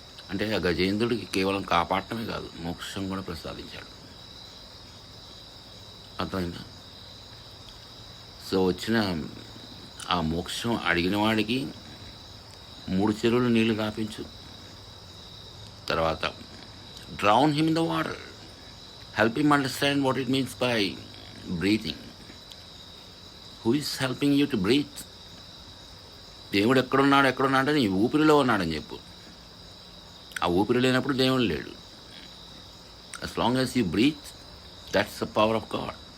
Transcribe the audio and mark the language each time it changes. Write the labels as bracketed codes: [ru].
[te] అంటే ఆ గజేంద్రుడికి కేవలం కాపాడటమే కాదు, మోక్షం కూడా ప్రసాదించాడు. అర్థమైందా? సో వచ్చిన ఆ మోక్షం అడిగిన వాడికి 3 చెరువులు నీళ్లు రాపించు. [en] తర్వాత drown him in the water. Help him understand what it means by breathing. Who is helping you to breathe? [te] దేవుడు ఎక్కడున్నాడు అంటే నీ ఊపిరిలో ఉన్నాడని చెప్పు. ఆ ఊపిరి లేనప్పుడు దేవుడు లేడు. [en] as long as you breathe, that's the power of God.